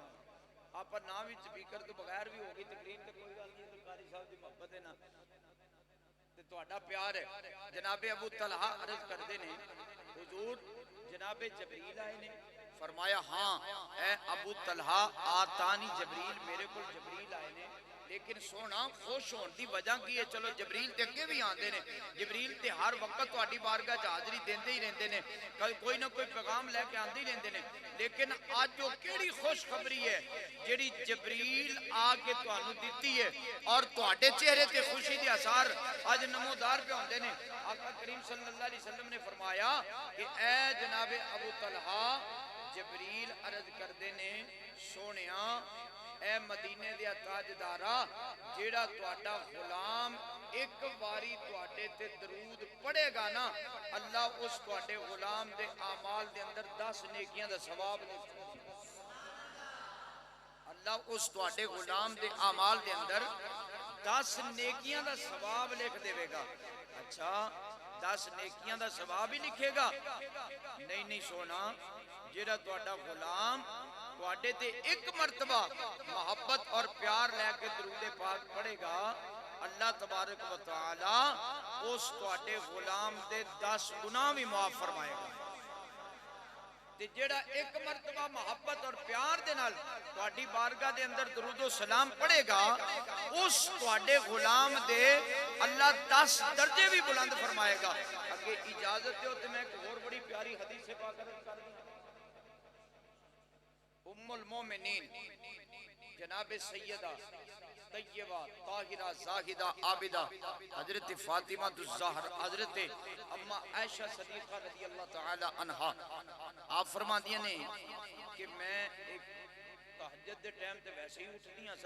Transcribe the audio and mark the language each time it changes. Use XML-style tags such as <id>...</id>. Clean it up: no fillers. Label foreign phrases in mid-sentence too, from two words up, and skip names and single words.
<ur>آپ نہ بھی سپیکر تو بغیر بھی ہوگی تقریر تو</ur> <pa>کوئی گل نہیں، قاری صاحب کی محبت ہے نا تے تہاڈا پیار ہے. جنابِ ابو طلحہ عرض کرتے نے حضور جنابِ جبریل آئے نے. فرمایا ہاں اے ابو طلحہ</pa> <ar>أتاني جبريل,</ar> <pa>میرے کو جبریل آئے نے. لیکن سوہنا خوش ہونے کی وجہ کی ہے? چلو جبریل تے اگے بھی آتے ہیں، جبریل تے ہر وقت تہاڈی بارگاہ چ حاضری دیندے ہی رہندے نے، کوئی نہ کوئی پیغام لے کے آندے ہی رہندے نے. لیکن اج وہ کیہڑی خوشخبری ہے جیہڑی جبریل آ کے تہانوں دتی ہے اور تہاڈے چہرے تے خوشی دے آثار اج نمودار پے ہوندے نے. آقا کریم</pa> <ar>صلى الله عليه وسلم</ar> <pa>نے فرمایا کہ اے جنابِ ابو طلحہ جبریل عرض کردے نے سوہنیا اے مدینے دے تاجدارا جیہڑا تہاڈا غلام اک واری تہاڈے تے درود پڑھے گا نا، اللہ اس تہاڈے غلام دے اعمال دے اندر 10 نیکیاں دا ثواب لکھ، اللہ اس تہاڈے غلام دے اعمال دے اندر 10 نیکیاں دا ثواب لکھ دیوے گا. اچھا 10 نیکیاں دا ثواب ہی لکھے گا? نہیں نہیں سوہنا، جیہڑا تہاڈا غلام تہاڈے تے اک مرتبہ محبت اور پیار لے کے درود پاک پڑھے گا, اللہ</pa> <ar>تبارك وتعالى</ar> <pa>اس تہاڈے غلام دے 10 گناہ بھی معاف فرمائے گا. تے جیہڑا اک مرتبہ محبت اور پیار دے نال تہاڈی بارگاہ دے اندر درود و سلام پڑھے گا، اس تہاڈے غلام دے اللہ 10 درجے بھی بلند فرمائے گا. اگے اجازت دو تے میں اک اور بڑی پیاری حدیث سے پاک عرض کر دوں.</pa> <ar>أم المؤمنين</ar> <pa>جناب سیدہ طیبہ طاہرہ زاہدہ عابدہ حضرت فاطمہ زہرا حضرت اماں عائشہ صدیقہ</pa> <ar>رضي الله تعالى عنها</ar> <pa>آپ فرماندیاں نے کہ میں اک تہجد دے ٹائم تے ویسے ہی اٹھدیاں سن.</pa>